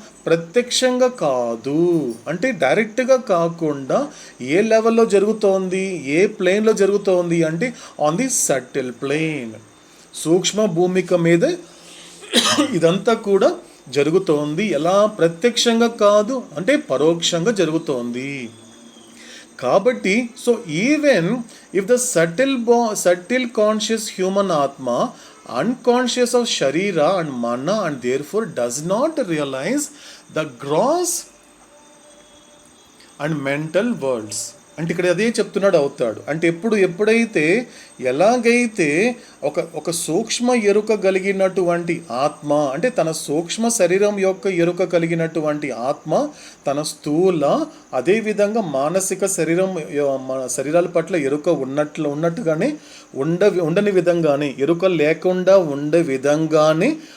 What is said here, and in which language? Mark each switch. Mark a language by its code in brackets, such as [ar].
[te] ప్రత్యక్షంగా కాదు, అంటే డైరెక్ట్గా కాకుండా ఏ లెవెల్లో జరుగుతోంది, ఏ ప్లేన్లో జరుగుతోంది అంటే [en] on the subtle plane, [te] సూక్ష్మ భూమిక మీద ఇదంతా కూడా జరుగుతోంది. ఎలా? ప్రత్యక్షంగా కాదు, అంటే పరోక్షంగా జరుగుతోంది. [en] కాబట్టి so even if the subtle conscious human ఆత్మ unconscious of sharira and mana and therefore does not realize the gross and mental worlds. [te] అంటే ఇక్కడ అదే చెప్తున్నాడు అవుతాడు. అంటే ఎప్పుడైతే ఎలాగైతే ఒక సూక్ష్మ ఎరుక కలిగినటువంటి ఆత్మ, అంటే తన సూక్ష్మ శరీరం యొక్క ఎరుక కలిగినటువంటి ఆత్మ తన స్థూల అదేవిధంగా మానసిక శరీరాల పట్ల ఎరుక ఉన్నట్టుగానే ఉండని విధంగానే, ఎరుక లేకుండా ఉండే విధంగానే